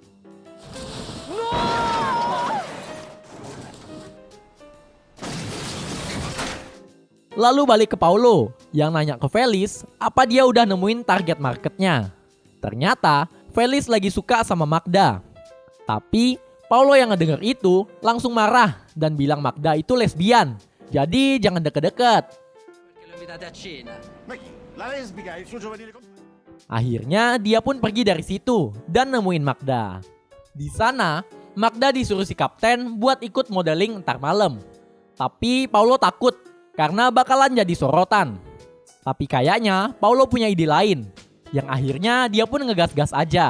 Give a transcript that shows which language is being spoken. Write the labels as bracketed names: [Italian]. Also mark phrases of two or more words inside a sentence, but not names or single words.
[Indonesian] Lalu balik ke Paulo yang nanya ke Felix apa dia udah nemuin [English] target marketnya. [Indonesian] Ternyata Felix lagi suka sama Magda. Tapi Paulo yang ngedenger itu langsung marah dan bilang Magda itu lesbian. Jadi jangan deket-deket. [Italian] Ma chi? La lesbica, il suo giovanile compagno. [Indonesian] Akhirnya dia pun pergi dari situ dan nemuin Magda. Di sana Magda disuruh si kapten buat ikut modeling ntar malam. Tapi Paulo takut karena bakalan jadi sorotan. Tapi kayaknya Paulo punya ide lain, yang akhirnya dia pun ngegas-gas aja.